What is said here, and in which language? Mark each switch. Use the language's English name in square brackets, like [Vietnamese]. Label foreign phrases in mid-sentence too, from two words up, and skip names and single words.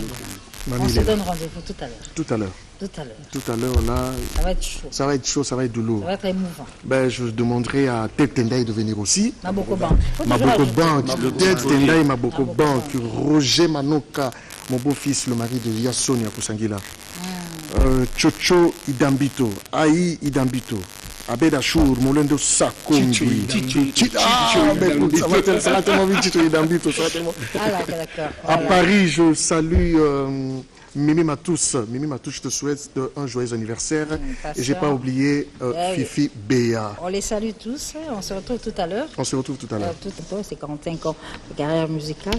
[French] On se donne rendez-vous tout à l'heure. Tout à l'heure. Tout à l'heure, là. Ça va être chaud. Ça va être chaud, ça va être douloureux. Ça va être émouvant. Ben, je demanderai à Ted Tendai de venir aussi. Maboko Bank. Ted Tendai, Maboko Bank. Roger Manoka, mon beau-fils, le mari de Yasonia Kusangila. Chocho Idambito. Aïe Idambito. Abed Achour, Molendo Sakombi. Ça va tellement vite, Chicho Idambito. À Paris, je salue Mimi Matous. Mimi Matous, je te souhaite un joyeux anniversaire. Et je n'ai pas oublié Fifi Béa. On les salue tous. On se retrouve tout à l'heure. C'est 45 ans de carrière musicale.